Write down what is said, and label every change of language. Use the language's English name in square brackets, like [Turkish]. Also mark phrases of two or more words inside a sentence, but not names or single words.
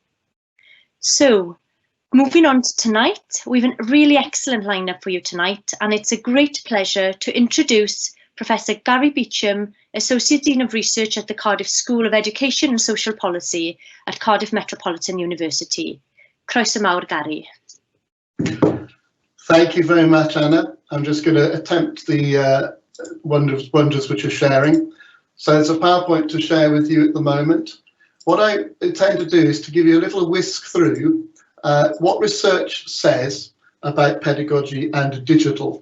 [English] So, moving on to tonight, we have a really excellent lineup for you tonight, and it's a great pleasure to introduce Professor Gary Beauchamp, Associate Dean of Research at the Cardiff School of Education and Social Policy at Cardiff Metropolitan University. [Welsh] Croeso mawr, Gary. [English] Thank you very much, Anna. I'm just going to attempt the wonders which you're sharing. So there's a PowerPoint to share with you at the moment. What I intend to do is to give you a little whisk through what research says about pedagogy and digital.